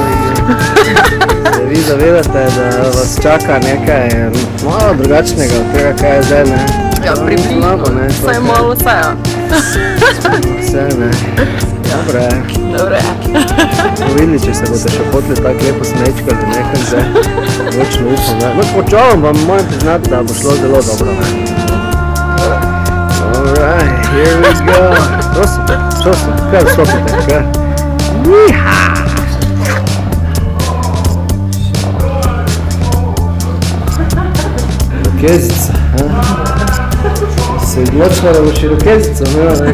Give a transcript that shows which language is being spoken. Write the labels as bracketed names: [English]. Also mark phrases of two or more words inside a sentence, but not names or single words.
[Slovenian] Se vi zavedate, da vas čaka nekaj malo drugačnega od tega, kaj je zdaj, ne? Ja, približno, vsaj malo vse, ja. Vse, ne? Dobre. Videli, če se boste še potli tako lepo smečkali nekaj zdaj, močno upam, ne? No, počavam vam moram priznati, da bo šlo zelo dobro, ne? [English] Alright, here we go. [Slovenian] Prosim, kaj vstopite, kaj? Jiha! Rokezica, se odločila, da bo še rokezica, ne?